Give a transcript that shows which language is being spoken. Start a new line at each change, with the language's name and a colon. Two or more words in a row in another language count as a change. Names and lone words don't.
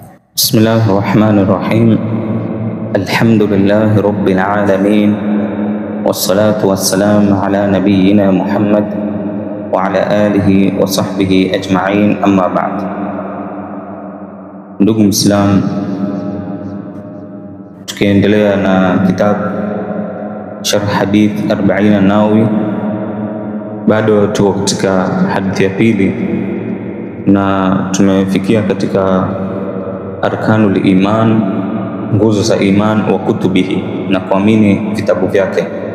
Arabic: بسم الله الرحمن الرحيم. الحمد لله رب العالمين، والصلاة والسلام على نبينا محمد وعلى آله وصحبه أجمعين، أما بعد.
Swahili: Ndugu Muislamu, tukiendelea na kitabu Sharh Hadith 40 An-Nawawi, bado tuko katika hadithi ya pili na tumefikia katika
Arabic: أركان الإيمان,
Swahili: nguzo za iman,
Arabic: وكتبه,
Swahili: na kuamini vitabu vyake.